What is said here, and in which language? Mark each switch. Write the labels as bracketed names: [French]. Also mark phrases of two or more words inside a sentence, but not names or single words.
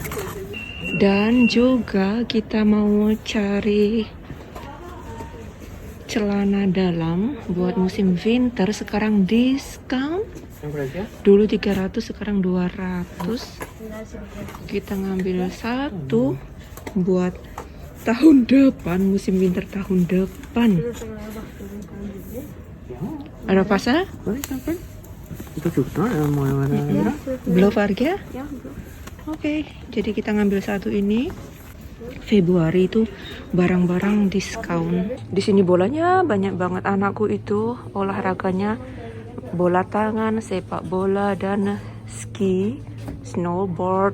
[Indonesian] Dan juga kita mau cari celana dalam buat musim winter, sekarang diskon. Yang berapa? Dulu 300, sekarang 200. Kita ngambil satu buat tahun depan, musim winter tahun depan. Ja. Ada pasal? [Swedish] Vad är det? [Indonesian] Itu juga mau yang mana? Belum harga? Oke, jadi kita ngambil satu ini. Februari itu barang-barang diskon. Di sini bolanya banyak banget. Anakku itu olahraganya bola tangan, sepak bola, dan ski, snowboard.